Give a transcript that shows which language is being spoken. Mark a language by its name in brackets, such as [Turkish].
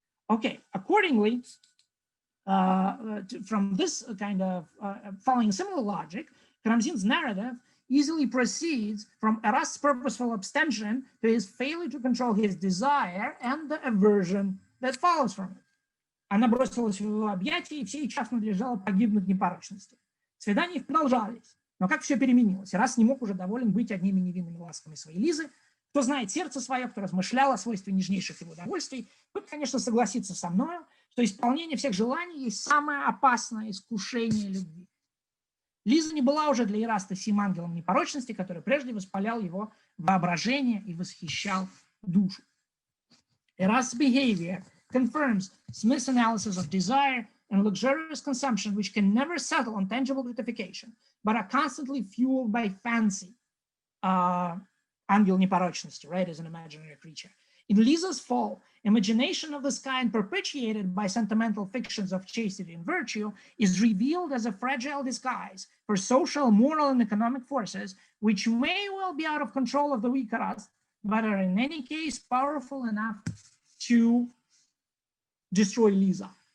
[English] Okay, accordingly, from this kind of following similar logic, Karamzin's narrative easily proceeds from Erast's purposeful abstention to his failure to control his desire and the aversion that follows from it. [Russian] Она бросилась в его объятия, и всей час надлежало погибнуть непорочности. Свидания продолжались, но как все переменилось. Эраст не мог уже доволен быть одними невинными ласками своей Лизы. Кто знает сердце свое, кто размышлял о свойстве нежнейших его удовольствий, тот, конечно, согласится со мной, что исполнение всех желаний есть самое опасное искушение любви. Лиза не была уже для Эраста сим ангелом непорочности, который прежде воспалял его воображение и восхищал душу. [English] Erast's behavior confirms Smith's analysis of desire and luxurious consumption, which can never settle on tangible gratification, but are constantly fueled by fancy. [Russian] Ангел непорочности, [English] right, as an imaginary creature. In Liza's fall, imagination of this kind, perpetuated by sentimental fictions of chastity and virtue, is revealed as a fragile disguise for social, moral, and economic forces, which may well be out of control of the weak Erast, but are in any case powerful enough to destroy Liza.